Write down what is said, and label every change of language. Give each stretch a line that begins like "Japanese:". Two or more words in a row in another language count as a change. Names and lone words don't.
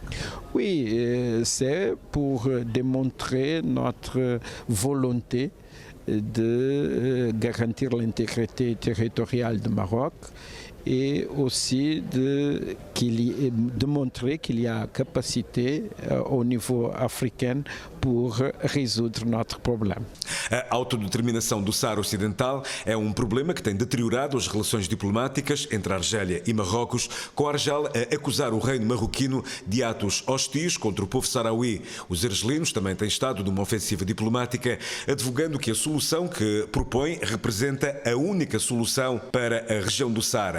French: Oui, c'est pour démontrer notre volonté de garantir l'intégrité territoriale du Maroc et aussi de montrer qu'il y a capacité au niveau africain pour résoudre notre problème.
Portuguese: A autodeterminação do Saara Ocidental é um problema que tem deteriorado as relações diplomáticas entre a Argélia e Marrocos, com a Argélia a acusar o reino marroquino de atos hostis contra o povo saharaui. Os argelinos também têm estado numa ofensiva diplomática, advogando que a solução que propõe representa a única solução para a região do Saara.